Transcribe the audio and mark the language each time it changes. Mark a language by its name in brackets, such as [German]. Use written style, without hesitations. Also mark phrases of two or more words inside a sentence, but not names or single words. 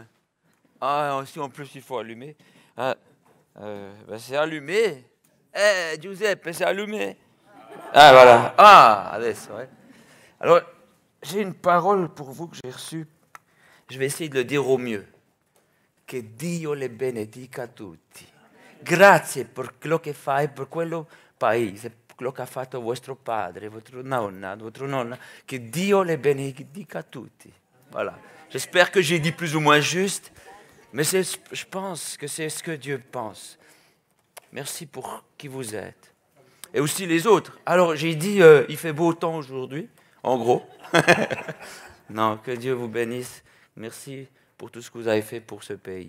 [French] Ah, aussi en plus il faut allumer. Ah, ben, c'est allumé. Eh, Giuseppe, c'est allumé. Ah, voilà. Ah, adesso, ouais. Alors, j'ai une parole pour vous que j'ai reçue. Je vais essayer de le dire au mieux. [Italian] Che Dio le benedica tutti. Grazie per quello che fai, per quello paese, per quello che ha fatto vostro padre, [French] votre nonna. [Italian] Que Dio le benedica tutti. [French] Voilà. J'espère que j'ai dit plus ou moins juste, mais je pense que c'est ce que Dieu pense. Merci pour qui vous êtes. Et aussi les autres. Alors j'ai dit, il fait beau temps aujourd'hui, en gros. Non, que Dieu vous bénisse. Merci pour tout ce que vous avez fait pour ce pays.